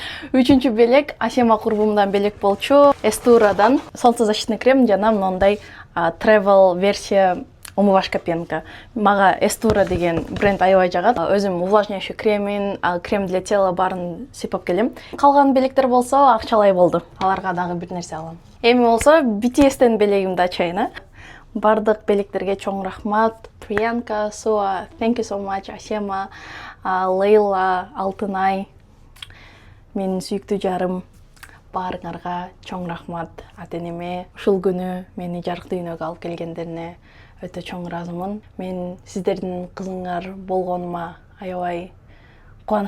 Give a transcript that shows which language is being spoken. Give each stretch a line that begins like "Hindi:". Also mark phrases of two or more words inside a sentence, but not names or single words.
Kyrgyz: Үчүнчү белек Асема курбумдан белек болчу. Эстурадан
Russian: солнцезащитный крем
Kyrgyz: жана мындай travel
Russian: версия умывашка пенка.
Kyrgyz: Мага Эстура деген бренд аябай жагат. Өзүм увлажняющий кремин,
Russian: крем для тела
Kyrgyz: барын сыйпап келем. Калган белектер болсо акчалай болду. Аларга дагы бир нерсе алам. Эми болсо BTS-тен белегимди ачайын. Бардык белектерге чоң рахмат.
English: Priyanka, Sua, thank you so much.
Kyrgyz: Асема, Лейла, Алтынай, менин сүйүктүү жарым. Баарыңарга чоң рахмат. Ата-энеме ушул күнү мени жарык дүйнөгө алып келгендерине өтө чоң ыраазымын. Мен сиздердин кызыңар болгонума аябай кубанычтамын, сүйүнөм.